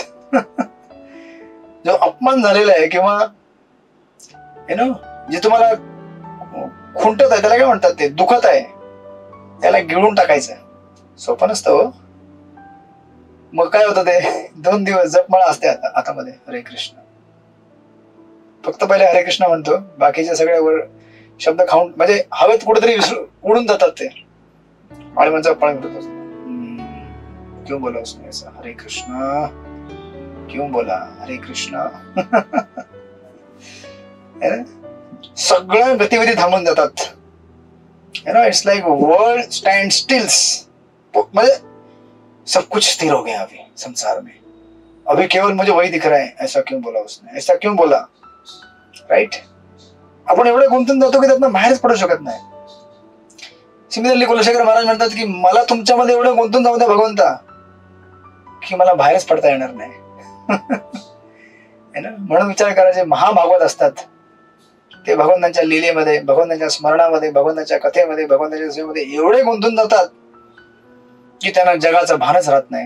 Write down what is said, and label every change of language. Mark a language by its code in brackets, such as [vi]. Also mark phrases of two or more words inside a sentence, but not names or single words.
[mr] जो अपमान झालेला आहे किंवा जे तुम्हाला खुंटत आहे त्याला काय म्हणतात, ते दुखत आहे त्याला गिळून टाकायचं. सोपं नसतं हो. मग काय होतं ते 2 दिवस जपमाळा असते हातामध्ये हरे कृष्ण, फक्त पहिले हरे कृष्ण म्हणतो, बाकीचे सगळे वर शब्द खाऊन म्हणजे हवेत कुठेतरी उडून जातात ते. आणि म्हणजे [hi] क्यों बोला उसने ऐसा, हरे कृष्ण क्यों बोला हरे कृष्ण. [mr] सगळ्या गतिविधी थांबून जातात. [en] it's like world stand stills, [hi] मतलब सब कुछ स्थिर हो गया अभी संसार में, अभी केवल मुझे वही दिख रहा है, ऐसा क्यों बोला उसने, ऐसा क्यों बोला. राइट. [mr] आपण एवढे गुंतून जातो की त्यातनं बाहेरच पडू शकत नाही. सिमिलरली कुलशेखर महाराज म्हणतात की मला तुमच्यामध्ये एवढं गुंतून जाऊ द्या भगवंता की मला बाहेरच पडता येणार नाही. म्हणून विचार करा, जे महाभागवत असतात ते भगवंतांच्या लीलेमध्ये, भगवंतांच्या स्मरणामध्ये, भगवंतांच्या कथेमध्ये, भगवंतांच्या सेवेमध्ये एवढे गुंतून जातात की त्यांना जगाचं भानच राहत नाही.